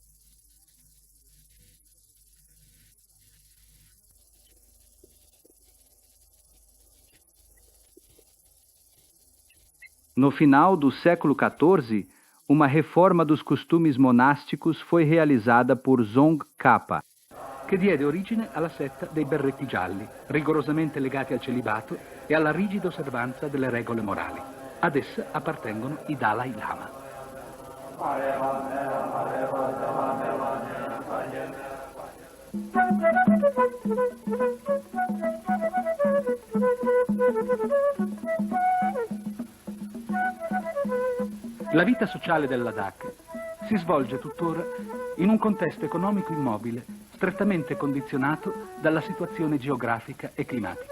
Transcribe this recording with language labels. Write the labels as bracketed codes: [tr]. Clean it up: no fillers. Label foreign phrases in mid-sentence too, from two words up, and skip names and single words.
[pt] No final do século XIV, uma reforma dos costumes monásticos foi realizada por Tsongkhapa, [it] che diede origine alla setta dei berretti gialli, rigorosamente legati al celibato e alla rigida osservanza delle regole morali. Ad essa appartengono i Dalai Lama. La vita sociale del Ladakh si svolge tuttora in un contesto economico immobile, strettamente condizionato dalla situazione geografica e climatica.